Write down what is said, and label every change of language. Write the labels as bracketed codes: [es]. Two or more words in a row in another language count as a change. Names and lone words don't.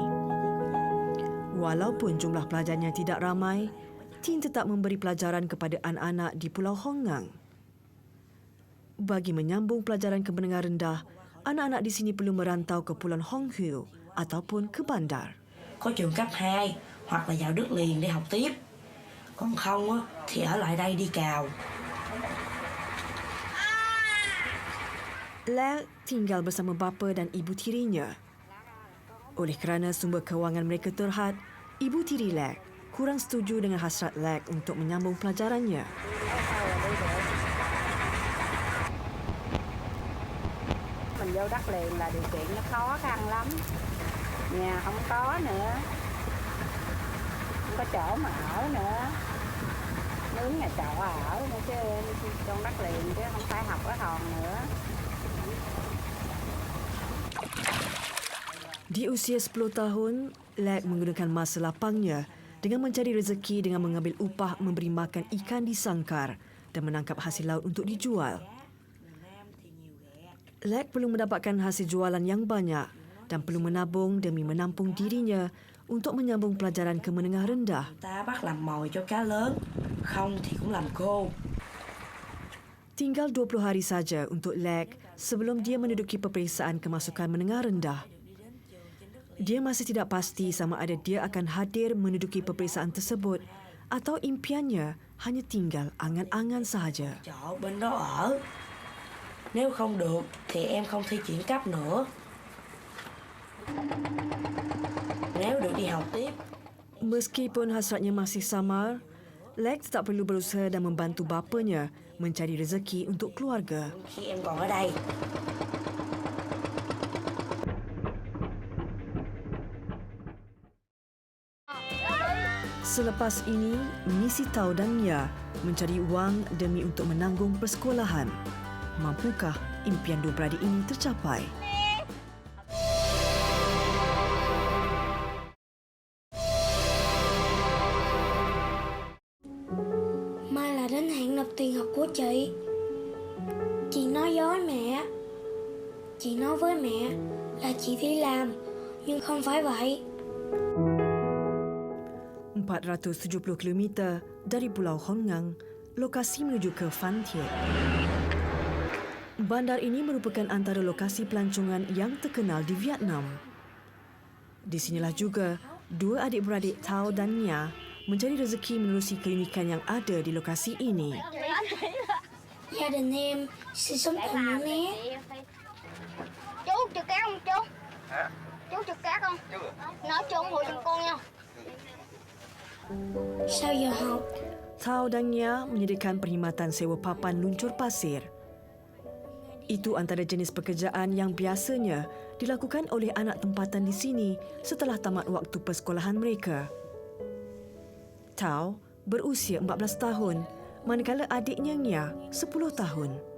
[ms] Walaupun jumlah pelajarnya tidak ramai, Tien tetap memberi pelajaran kepada anak-anak di Pulau Hong Ngang. Bagi menyambung pelajaran ke menengah rendah, anak-anak di sini perlu merantau ke Pulau Hong Hiu ataupun ke bandar. [vi] Có trường cấp 2 hoặc là vào đất liền để học tiếp. Còn không á, thì ở lại đây đi cào. [ms] Lek tinggal bersama bapa dan ibu tirinya. Oleh kerana sumber kewangan mereka terhad, ibu tiri Lek kurang setuju dengan hasrat Lek untuk menyambung pelajarannya. [vi] Mình vô đất liền là điều kiện nó khó khăn lắm. Nhà không có nữa, không có chỗ mà ở nữa, mướn nhà trọ ở nữa chứ trong đất liền chứ không phải học ở hòn nữa. [ms] Di usia 10 tahun, Lek menggunakan masa lapangnya dengan mencari rezeki dengan mengambil upah memberi makan ikan di sangkar dan menangkap hasil laut untuk dijual. Lek perlu mendapatkan hasil jualan yang banyak dan perlu menabung demi menampung dirinya untuk menyambung pelajaran ke menengah rendah. [vi] Ta bắt làm mồi cho cá lớn, không thì cũng làm khô. [ms] Tinggal 20 hari saja untuk Lek sebelum dia menduduki peperiksaan kemasukan menengah rendah. Dia masih tidak pasti sama ada dia akan hadir menduduki peperiksaan tersebut atau impiannya hanya tinggal angan-angan sahaja. [vi] Chỗ bên đó ở. Nếu không được thì em không thi chuyển cấp nữa. Nếu được đi học tiếp, [ms] Meskipun hasratnya masih samar, Lex tak perlu berusaha dan membantu bapanya mencari rezeki untuk keluarga. [vi] khi em còn ở đây. [ms] Selepas ini, misi Tao dan Nia mencari wang demi untuk menanggung persekolahan. Mampukah impian dua beradik ini tercapai? [vi] Mai là đến hạn nộp tiền học của chị. Chị nói với mẹ. Chị nói với mẹ là chị đi làm, nhưng không phải vậy. [ms] 470 km dari Pulau Hongang, lokasi menuju ke Phan Thiet. Bandar ini merupakan antara lokasi pelancongan yang terkenal di Vietnam. Di sinilah juga dua adik-beradik Tao dan Nia mencari rezeki menerusi klinikan yang ada di lokasi ini. [vi] Gia đình em sinh sống tại Mũi Né. Chú trực cát không chú? Chú trực cát không? Nói chú ủng hộ giùm con nha. Sau giờ học, [ms] Tao dan Nia menyediakan perkhidmatan sewa papan luncur pasir. Itu antara jenis pekerjaan yang biasanya dilakukan oleh anak tempatan di sini setelah tamat waktu persekolahan mereka. Tao berusia 14 tahun, manakala adiknya Nia 10 tahun.